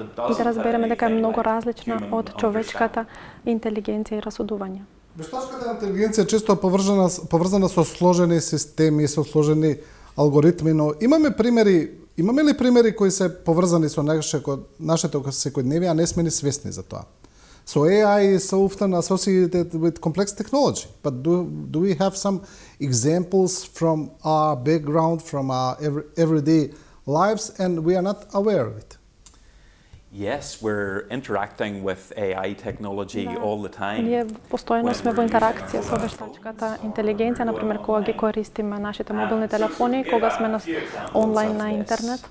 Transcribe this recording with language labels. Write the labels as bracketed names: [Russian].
[Macedonian] И да разбереме дека е многу различна од човечката интелигенција и расудување. Вештачката интелигенција често е поврзана со сложени системи, со сложени алгоритми, но имаме ли примери кои се поврзани со нашето секојдневие, а не сме ни свесни за тоа? [English] So AI is so often associated with complex technology, but do we have some examples from our background, from our everyday lives, and we are not aware of it? Yes, we're interacting with AI technology all the time. [Macedonian] Ние постојано сме во интеракција со вештачката интелигенција, например кога ги користиме нашите мобилни телефони, кога сме онлайн на интернет.